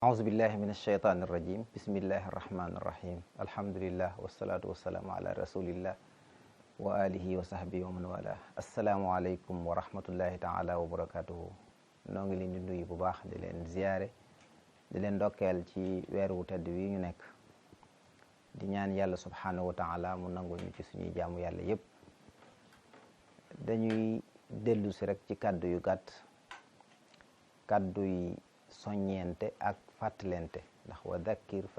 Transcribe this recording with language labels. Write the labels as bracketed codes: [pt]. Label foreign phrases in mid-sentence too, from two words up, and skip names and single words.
[ar] أعوذ بالله من الشيطان الرجيم بسم الله الرحمن الرحيم الحمد لله والصلاة والسلام على رسول الله وآله وصحبه ومن والاه السلام عليكم ورحمة الله تعالى وبركاته [wo] noo ngi leen di nuyu bu baax di leen ziyaare di leen ndokkeel ci weer wu tedd wi ñu nekk di ñaan yàlla [ar] سبحانه وتعالى [wo] mu nangul ñu ci suñuy jaamu yàlla yépp dañuy dellu si rek ci kàddu yu gàtt kàddu yi soññeente ak fàttalente ndax [ar] وذكر ف